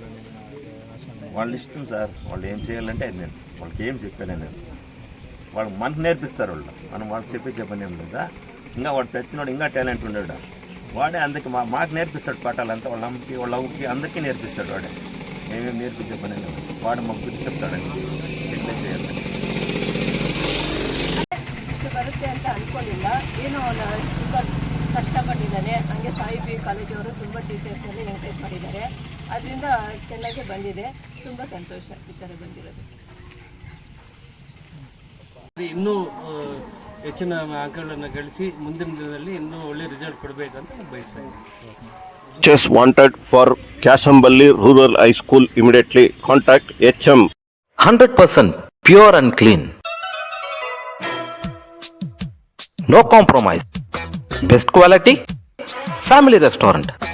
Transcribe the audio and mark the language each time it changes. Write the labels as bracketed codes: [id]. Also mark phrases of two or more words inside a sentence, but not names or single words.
[te] వాళ్ళ ఇష్టం సార్, వాళ్ళు ఏం చేయాలంటే అది నేను వాళ్ళకి ఏం చెప్పాను నేను. వాళ్ళకి మనకు నేర్పిస్తారు వాళ్ళు, మనం వాళ్ళకి చెప్పే పని ఏం లేదా. ఇంకా వాడు తెచ్చినోడు ఇంకా టాలెంట్ ఉన్నాడు, వాడే అందరికి మాకు నేర్పిస్తాడు పాఠాలంతా. వాళ్ళ అమ్మకి వాళ్ళ అవ్వకి అందరికీ నేర్పిస్తాడు వాడే. మేమేం నేర్పించే పని లేదు, వాడు మాకు గురించి చెప్తాడండి ఎట్లా చేయాలి. [kn] ಇಷ್ಟು ಬರುತ್ತೆ ಅಂತ ಅಂದ್ಕೊಂಡಿಲ್ಲ. ಏನೋ ತುಂಬ ಕಷ್ಟಪಟ್ಟಿದ್ದಾರೆ. ಹಂಗೆ ಸಾಯಿ ಪಿ ಕಾಲೇಜವರು ತುಂಬ ಟೀಚರ್ಸಲ್ಲಿ ಎಂಕರೇಜ್ ಮಾಡಿದ್ದಾರೆ. ಅದರಿಂದ ಚೆನ್ನಾಗಿ ಬಂದಿದೆ. ತುಂಬ ಸಂತೋಷ ಈ ಥರ ಬಂದಿರೋದು. ಇನ್ನೂ ಹೆಚ್ಚಿನ ಅಂಕಗಳನ್ನು ಗಳಿಸಿ ಮುಂದಿನ ದಿನದಲ್ಲಿ ಇನ್ನೂ ಒಳ್ಳೆ ರಿಸಲ್ಟ್ ಕೊಡಬೇಕಂತ ಬಯಸ್ತಾ ಇದ್ದೀನಿ. [en] Teachers wanted for Kashamballi Rural High School immediately contact HM. 100% pure and clean. No compromise. Best quality. Family restaurant.